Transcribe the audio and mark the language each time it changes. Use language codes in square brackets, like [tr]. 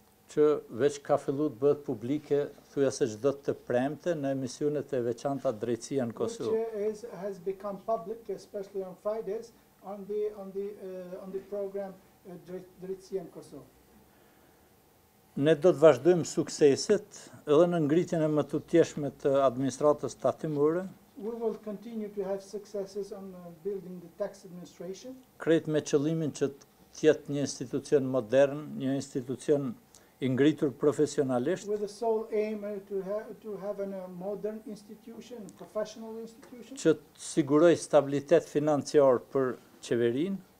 [sq] Që veç ka fillu të bëhet publike thuajse çdo të premte në emisionet e veçanta Drejtësia në Kosovë. [en] Which has become public, especially on Fridays, on the program Drejtësia në Kosovë. [sq] Ne do të vazhdojmë sukseset edhe në ngritjen e më të tjeshme të administratës tatimore, [en] We will continue to have successes on building the tax administration, [sq] krejt me qëllimin që të jetë një institucion modern, një institucion i ngritur profesionalisht, [en] with the sole aim to have a modern institution, professional institution, [sq] që të siguroj stabilitet financiar për qeverinë,